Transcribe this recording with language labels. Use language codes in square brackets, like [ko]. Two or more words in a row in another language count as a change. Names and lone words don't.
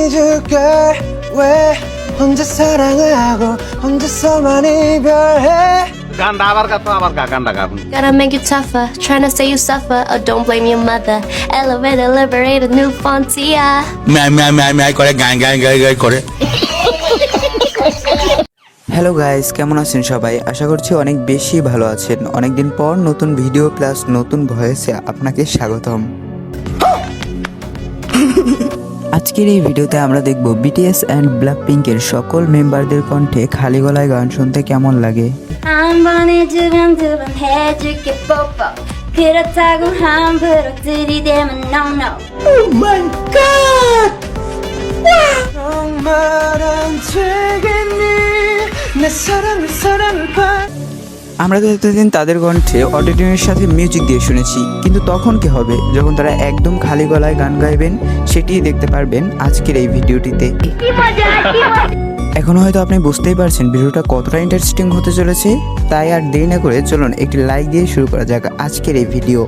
[ko] 그걸 왜 혼자 사랑하고 혼자서만 이별해 [bn] গানটা আবার গা তো আবার গা গানটা গা [en] Gotta make you tougher, trying to say you suffer. Oh, don't blame your mother. Elevator, liberate a new frontier. [bn] ম্যাই করে গান গান গাই গাই করে। [en] Hello guys, [bn] কেমন আছেন সবাই? আশা করছি অনেক বেশি ভালো আছেন। অনেকদিন পর নতুন ভিডিও প্লাস নতুন ভয়েসে আপনাকে স্বাগতম। আজকের এই ভিডিওতে আমরা দেখব বিটিএস অ্যান্ড ব্ল্যাকপিঙ্কের সকল মেম্বারদের কণ্ঠে খালি গলায় গান শুনতে কেমন লাগে। [ko] 한번에 두번 해줄게 뽀뽀. 그렇다고 함부로 들이대면 no no. [en] Oh my god [ko] 정말 안 되겠니 내 사랑을 봐 [bn] আমরা তো এতদিন তাদের কণ্ঠে অটোটিউনের সাথে মিউজিক দিয়ে শুনেছি, কিন্তু তখন কি হবে যখন তারা একদম খালি গলায় গান গাইবেন, সেটিই দেখতে পারবেন আজকের এই ভিডিওটিতে। এখন হয়তো আপনি বুঝতেই পারছেন ভিডিওটা কতটা ইন্টারেস্টিং হতে চলেছে, তাই আর দেরি না করে চলুন একটি লাইক দিয়ে শুরু করা যাক আজকের এই ভিডিও।